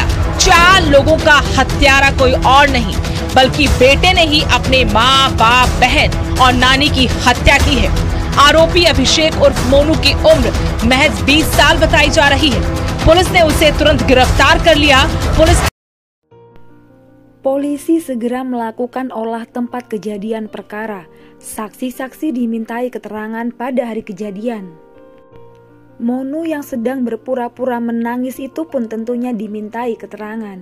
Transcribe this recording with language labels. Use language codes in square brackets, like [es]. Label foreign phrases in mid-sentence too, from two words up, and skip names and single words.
[hi] 4 लोगों का हत्यारा कोई और नहीं बल्कि बेटे ने ही अपने माँ, बाप, बहन और नानी की हत्या की है। आरोपी अभिषेक उर्फ मोनू की उम्र महज 20 साल बताई जा रही है। पुलिस ने उसे तुरंत गिरफ्तार कर लिया। [id] Polisi segera melakukan olah tempat kejadian perkara. Saksi-saksi dimintai keterangan pada hari kejadian. Monu yang sedang berpura-pura menangis itu pun tentunya dimintai keterangan.